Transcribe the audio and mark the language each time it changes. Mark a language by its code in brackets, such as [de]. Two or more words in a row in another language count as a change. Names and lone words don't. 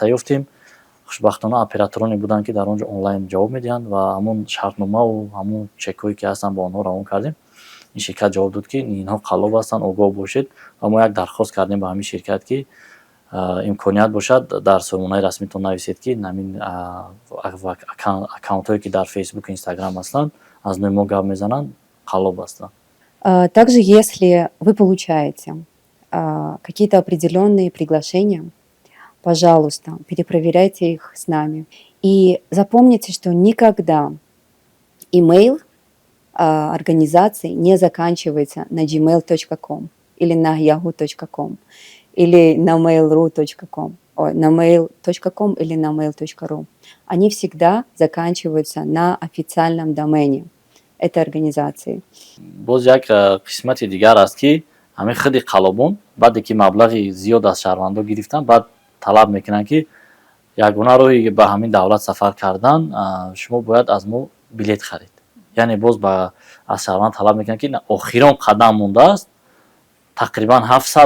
[fa] یافتیم خوشبختانه اپراتورانی بودن که در اونجا آنلاین جواب میدهند و همون شرطنامه و همون چکایی که هستن با آنها روان کردیم این شرکت جواب داد که اینها قلاب هستن آگاه باشید و ما یک درخواست کردیم به همین شرکت که امکانیت باشد در سامانه رسمیتون نویسید که همین اکانت هایی که در فیسبوک و اینستاگرام هستن از نوع ما گپ میزنن قلاب هستن. [ru] Также, если вы получаете какие-то определенные приглашения, пожалуйста, перепроверяйте их с нами. И запомните, что никогда email организации не заканчивается на gmail.com или на yahoo.com или на mail.ru.com, на mail.com или на mail.ru. Они всегда заканчиваются на официальном домене этой организации. [fa] باز یک قسمت دیگر است که همه خود قلابون بعد که مبلغ زیاد از شهروندان گرفتن بعد طلب میکنن که یگانه راهی به همین دولت سفر کردن شما باید از ما بلیط خرید یعنی باز به از شهروند طلب میکنن که آخرین قدم مونده است تقریبا $700